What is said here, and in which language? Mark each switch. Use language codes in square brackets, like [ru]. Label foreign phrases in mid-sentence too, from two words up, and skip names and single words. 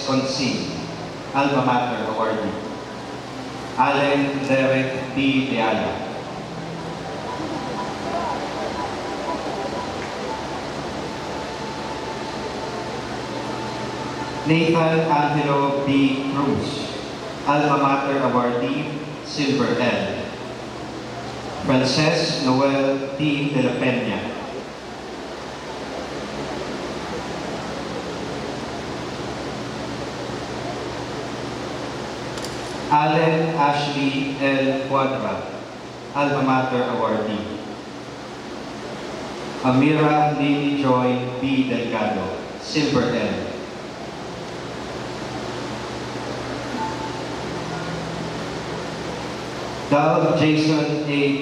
[en] Consing, Alma Mater awardee. Allen Derek B. Deala. Nathan Angelo B. Cruz, Alma Mater awardee, Silver L. Frances Noel T. De La Peña. Allen Ashley L. Cuadra, Alma Mater awardee. Amira Lily Joy B. Delgado, Silver L. Dal Jason A.